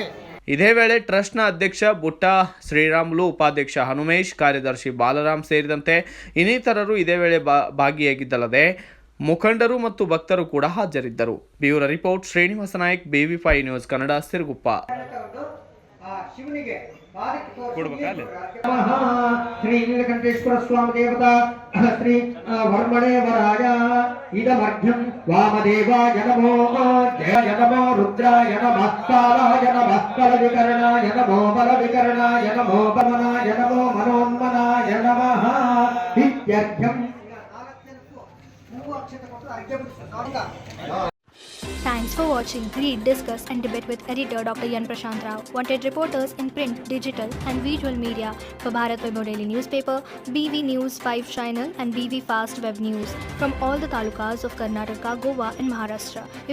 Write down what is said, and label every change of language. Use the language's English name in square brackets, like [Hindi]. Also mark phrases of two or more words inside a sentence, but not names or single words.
[Kannada] ಇದೇ ವೇಳೆ ಟ್ರಸ್ಟ್ನ ಅಧ್ಯಕ್ಷ ಬುಟ್ಟ ಶ್ರೀರಾಮುಲು, ಉಪಾಧ್ಯಕ್ಷ ಹನುಮೇಶ್, ಕಾರ್ಯದರ್ಶಿ ಬಾಲರಾಮ್ ಸೇರಿದಂತೆ ಇನ್ನಿತರರು ಇದೇ ವೇಳೆ ಭಾಗಿಯಾಗಿದ್ದಲ್ಲದೆ ಮುಖಂಡರು ಮತ್ತು ಭಕ್ತರು ಕೂಡ ಹಾಜರಿದ್ದರು. [English] Bureau report [Kannada] ಶ್ರೀನಿವಾಸ ನಾಯಕ್, BV5 ನ್ಯೂಸ್ ಕನ್ನಡ, ಸಿರುಗುಪ್ಪ. [Sanskrit] ಶ್ರೀ ನೀಲಕಂಠೇಶ್ವರ ಸ್ವಾಮಿ ದೇವತಾ ಶ್ರೀ ವರ್ಮಣೇವರಾಯ ಇದಮರ್ಘ್ಯಂ ವಾಮದೇವಾಯ ನಮೋ, ಜಯ ನಮೋ ರುದ್ರಾಯ ನಮಃ, ಕಾಲಾಯ ನಮಃ, ಬಲವಿಕರಣಾಯ ನಮೋ, ಬಲವಿಕರಣಾಯ ನಮೋ, ಬಮನಾಯ ನಮೋ, ಮನೋನ್ಮನಾಯ ನಮಃ ಇತ್ಯರ್ಘ್ಯಂ. [English] Thanks for watching. Read, discuss and debate with editor Dr. Yan Prashant Rao. Wanted reporters in print, digital and visual media for Bharat Vaibhav Daily Newspaper, BV News 5 Channel and BV Fast Web News from all the talukas of Karnataka, Goa and Maharashtra.